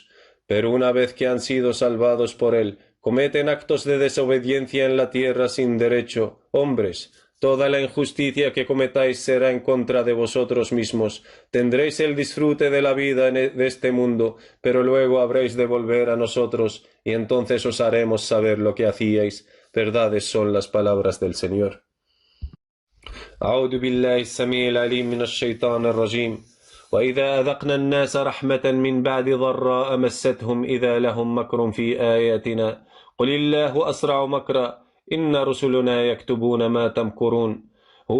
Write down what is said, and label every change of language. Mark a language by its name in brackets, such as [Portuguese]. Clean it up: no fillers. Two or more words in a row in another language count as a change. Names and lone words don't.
[Spanish] Pero una vez que han sido salvados por Él, cometen actos de desobediencia en la tierra sin derecho, hombres, Toda la injusticia que cometáis será en contra de vosotros mismos. Tendréis el disfrute de la vida de este mundo, pero luego habréis de volver a nosotros, y entonces os haremos saber lo que hacíais. Verdades son las palabras del Señor. [Arabic] أعوذ بالله السميع العليم من الشيطان الرجيم. وإذا أذقنا الناس رحمة من بعد ضراء مستهم إذا لهم مكر في آياتنا قل الله أسرع مكرا إن رسلنا يكتبون ما تمكرون هو